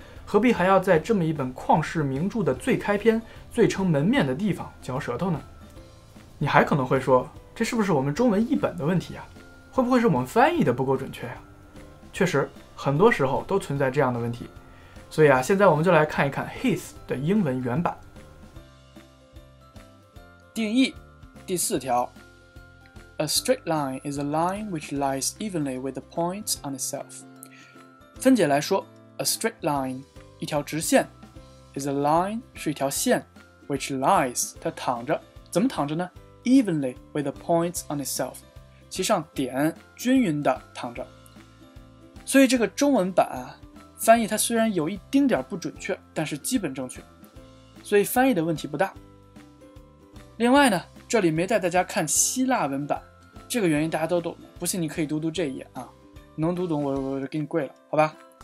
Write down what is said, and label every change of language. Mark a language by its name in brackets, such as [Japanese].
[Chinese] 何必还要在这么一本旷世名著的最开篇、最撑门面的地方嚼舌头呢？你还可能会说，这是不是我们中文译本的问题会不会是我们翻译的不够准确确实，很多时候都存在这样的问题。所以现在我们就来看一看 Heath 的英文原版。定义第4条 [English] A straight line is a line which lies evenly with the points on itself。 [Chinese] 分解来说， [English] A straight line [Chinese] 一条直线 [English] is a line [Chinese] 是一条线 [English] which lies [Chinese] 它躺着，怎么躺着呢？ [English] Evenly with the points on itself [Chinese] 其上点均匀的躺着。所以这个中文版翻译它虽然有一丁点不准确，但是基本正确，所以翻译的问题不大。另外呢，这里没带大家看希腊文版，这个原因大家都懂的，不信你可以读读这一页能读懂我就给你跪了，好吧？